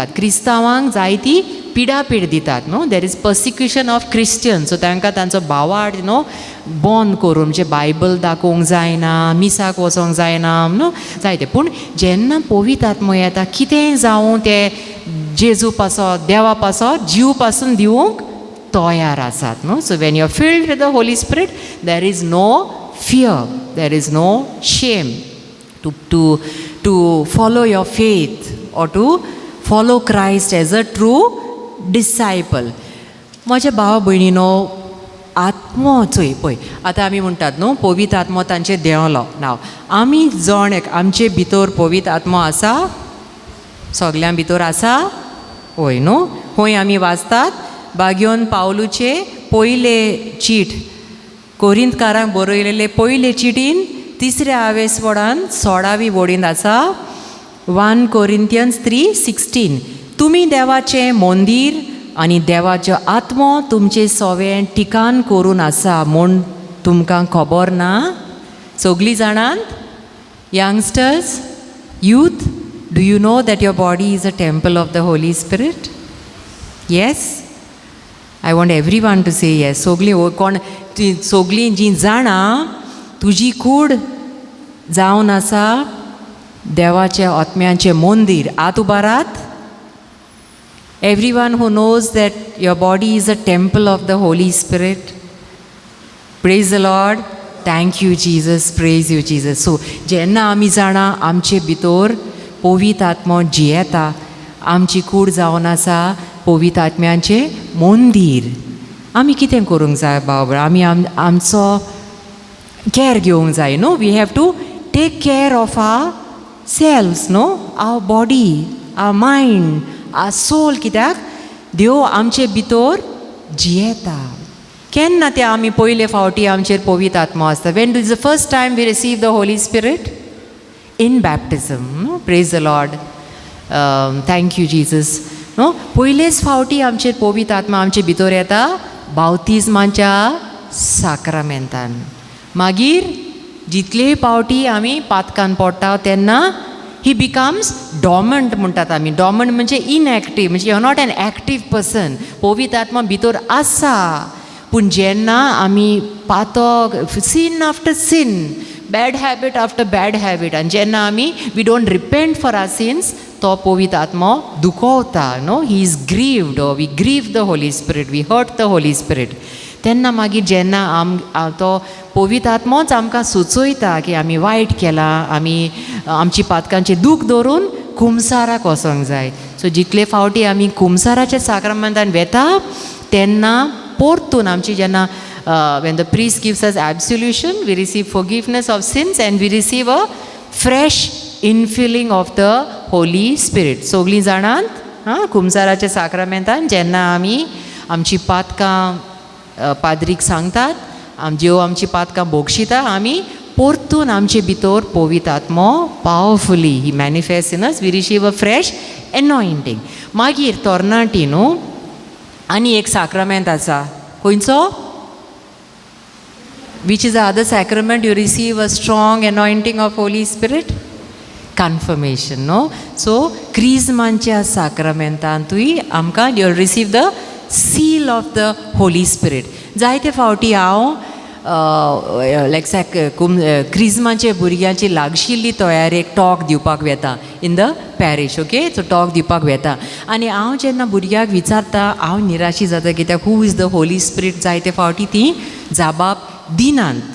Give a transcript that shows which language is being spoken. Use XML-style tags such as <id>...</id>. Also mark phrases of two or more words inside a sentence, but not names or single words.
<kok>क्रिस्तांवांक जायती पिडापीड दितात न्हू</kok> <en>there is persecution of Christian so</en> <kok>तांकां तांचो भावार्थ बंद करून म्हणजे बायबल दाखोवंक जायना मिसाक वचोंक जायना न्हू जायते पूण जेन्ना पवित्र आत्मो येता कितेंय जावं ते जेजू पासत देवा पासत जीव पासून दिवंक तयार आसात न्हू</kok> <en>so when you are filled with the Holy Spirit there is no fear there is no shame to follow your faith or to follow Christ as a true disciple.</en> <kok>म्हज्या भावा भयणीनो आत्मो चोय पळय आतां आमी म्हणटात न्हू पवित्र आत्मो तांचे देंवलो नांव आमी जण एक आमचे भितर पवित्र आत्मो आसा सगल्यां भितर आसा होय न्हू खंय आमी वाचतात बागयोन पावलूचे पयले चीट कोरिंतकारांक बरयलेले पयले चिटीन तिसऱ्या आवेसवडान 16वी वडीन आसा 1 Corinthians 3:16 तुमी देवाचें मंदीर आनी देवाचो आत्मो तुमचे सोवें ठिकाण करून आसा म्हूण तुमकां खबर ना सगलीं जाणांत</kok> <en>youngsters youth do you know that your body is a temple of the Holy Spirit yes I want everyone to say yes</en> <kok>सगलीं कोण सगलीं जीं जाणां तुजी कूड जावन आसा देवाचे आत्म्याचे मंदीर आत उबारात</kok> <en>everyone who knows that your body is a temple of the Holy Spirit praise the Lord thank you Jesus praise you Jesus so</en> <kok>जेन्ना आमी जाणां आमचे भितर पवित्र आत्मो जियेता आमची कूड जावन आसा पवित्र आत्म्याचे मंदीर आमी कितें करूंक जाय बाबा आमी आमचो कॅर घेवंक जाय न्हू</kok> <en>we have to take care of our selves no our body our mind our soul</en> <kok>कित्याक देव आमचे भितर जियेता केन्ना ते आमी पयले फावटी आमचेर पवित्र आत्मो आसता</kok> <en>when is the first time we receive the Holy Spirit in baptism praise the Lord thank you Jesus no</en> <kok>पयलेच फावटी आमचेर पवित्र आत्मा आमचे भितर येता बावतिजमाच्या साक्रामेंतान मागीर जितले पावटी आमी पातकान पडटा तेन्ना</kok> <en>he becomes dormant</en> <kok>म्हणटात आमी डॉमंट म्हणजे इनएक्टीव म्हणजे</kok> <en>you are not an active person</en> <kok>पवित्र आत्मा भितर आसा पूण जेन्ना आमी पातक</kok> <en>sin after sin bad habit after bad habit</en> <kok>आनी जेन्ना आमी</kok> <en>we don't repent for our sins</en> <kok>तो पवित्र आत्मो</kok> <en>दुखोवता no he is grieved we grieve the Holy Spirit we hurt the Holy Spirit</en> <kok>तेन्ना मागीर जेन्ना तो पवित्र आत्मोच आमकां सुचयता की आमी वायट केलां आमी आमची पातकांचें दूख धरून कुमसाराक वचोंक जाय सो जितले फावटी आमी कुमसाराच्या साक्रामेंतान वेता तेन्ना परतून आमची</kok> <en>जेन्ना when the priest gives us absolution we receive forgiveness of sins and we receive a fresh infilling of the Holy Spirit</en> <kok>सगलीं जाणांत कुमसाराच्या साक्रामेंतान जेन्ना आमी आमची पातकां पाद्रीक सांगतात जेव आमची पातकां बोगशिता आमी परतून आमचे भितर पवित्र आत्मो</kok> <en>powerfully he manifest in us we receive a fresh anointing</en> <kok>मागीर तोरणाटी न्हू आनी एक साक्रामेंत आसा खंयचो</kok> <en>which is the other sacrament you receive a strong anointing of Holy Spirit confirmation no so</en> <kok>क्रिस्मांच्या साक्रामेंतांतूय आमकां</kok> <en>you receive the seal of the Holy Spirit</en> <kok>जायते फावटी हांव क्रिस्माचे भुरग्यांची लागशिल्ली तयारेक टॉक दिवपाक वेता</kok> <en>in the parish. okay, so</en> <kok>टॉक दिवपाक वेता. आनी हांव जेन्ना भुरग्याक विचारता हांव निराशी जाता, कित्याक</kok> <en>who is the Holy Spirit</en> <kok>जायते फावटी ती जाबाब दिनात.</kok>